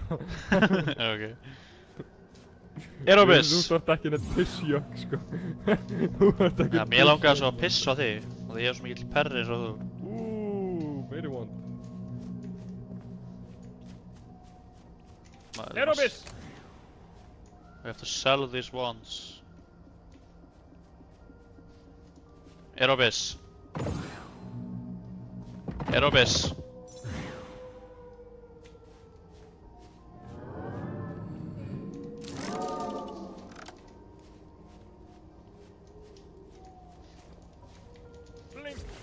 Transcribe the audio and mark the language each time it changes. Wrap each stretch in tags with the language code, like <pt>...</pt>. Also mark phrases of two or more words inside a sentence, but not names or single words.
<is>Ok. Er á viss? Þú þarft ekki neitt pissjokk, sko. Þú þarft ekki Ja, mér langaði svo að pissa á þig. Og því ég er svo mikill perri eins og þú. Meiri wand. Maður- Er á viss!</is> <en>We have to sell these wands.</en> <is>Er á viss? Er á viss? Blink!</is>